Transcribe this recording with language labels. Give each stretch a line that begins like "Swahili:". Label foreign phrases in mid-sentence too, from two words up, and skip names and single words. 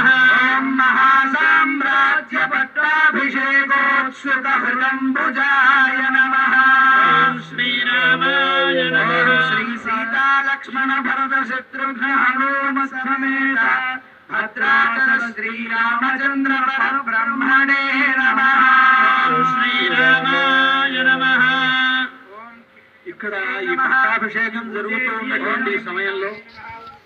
Sanskrit: महासाम्राज्य पट्टाभिषेकोत्सुक हृदम्बुजाय नमः। श्रीरामाय नमः। श्री सीता लक्ष्मण भरत शत्रुघ्न हनुम समेत भद्राचल श्रीरामचंद्र परब्रह्मणे नमः। శ్రీరామాయ నమః.
Telugu: ఇక్కడ ఈ పట్టాభిషేకం జరుగుతూ ఉన్నటువంటి సమయంలో